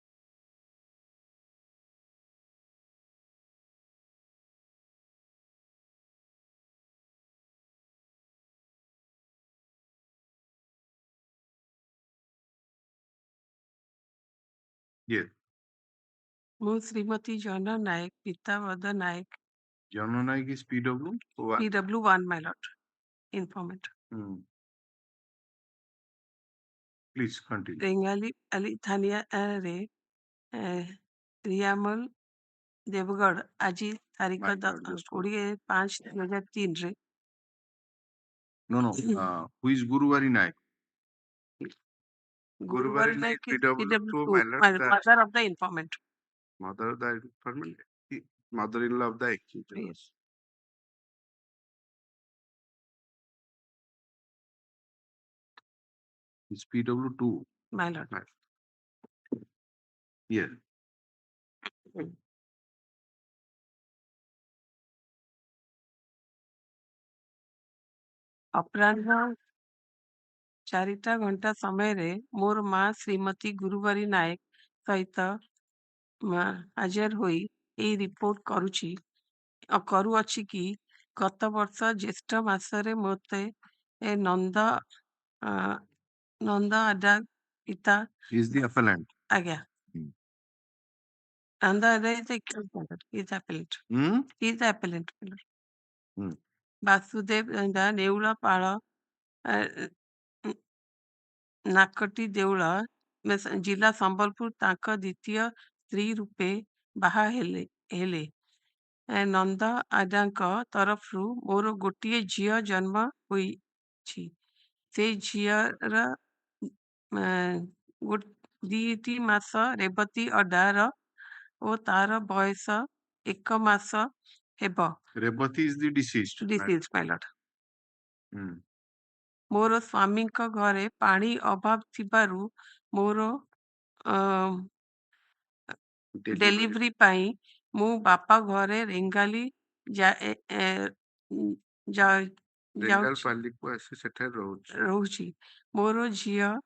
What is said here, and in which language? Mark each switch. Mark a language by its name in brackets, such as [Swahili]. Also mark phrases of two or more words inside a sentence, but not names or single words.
[English] Yes. [Odia] ମୁଁ ଶ୍ରୀମତୀ ଜନ ନାୟକ ପିତାବଦ ନାୟକ [English] Jana Naik is PW. PW1 my lord informant Please continue. [Odia] ରେଙ୍ଗାଲି ଆଲି ଥାନିଆରେ ରିୟାମଲ ଦେବଗଡ଼ ଆଜି ତାରିଖ 20/5/2003 [English] No, no. Who is Guruvari Naik? Guruvari Naik is PW2, PW2 my lord, mother of the informant. mother of the informant, mother-in-law of the accused. Yes. It's PW2. My lord. Yes. [Odia] ଅପରାହ୍ନ 4ଟା ଘଣ୍ଟା ସମୟରେ ମୋର ମା ଶ୍ରୀମତୀ ଗୁରୁବାରୀ ନାୟକ ସହିତ ହାଜର ହୋଇ ଏଇ ରିପୋର୍ଟ କରୁଅଛି କି ଗତ ବର୍ଷ ଜ୍ୟେଷ୍ଠ ମାସରେ ମୋତେ ନନ୍ଦ ଆଦା ପିତା [English] Is the appellant. ଆଜ୍ଞା ନନ୍ଦ ଆଦା is the appellant. He is the appellant. [Odia] ବାସୁଦେବ ନେଉଳପାଳ ନାକଟି ଦେଉଳ ଜିଲ୍ଲା ସମ୍ବଲପୁର ତାଙ୍କ ଦ୍ୱିତୀୟ ସ୍ତ୍ରୀ ରୂପେ ବାହା ହେଲେ ନନ୍ଦ ଆଦାଙ୍କ ତରଫରୁ ମୋର ଗୋଟିଏ ଝିଅ ଜନ୍ମ ହୋଇଛି। ସେ ଝିଅର 2 ମାସ ରେବତୀ ଅଡାର ଓ ତାର ବୟସ 1 ମାସ ହେବ। [English] Rebati is the deceased. Deceased, my lord. [Odia] ମୋର ସ୍ୱାମୀଙ୍କ ଘରେ ପାଣି ଅଭାବ ଥିବାରୁ ମୋର ଡେଲିଭରି ପାଇଁ ମୁଁ ବାପା ଘରେ ରେଙ୍ଗାଲି ରେଙ୍ଗାଲପାଲିକୁ ଆସି ସେଠାରେ ରହୁଛି। ମୋର ଝିଅ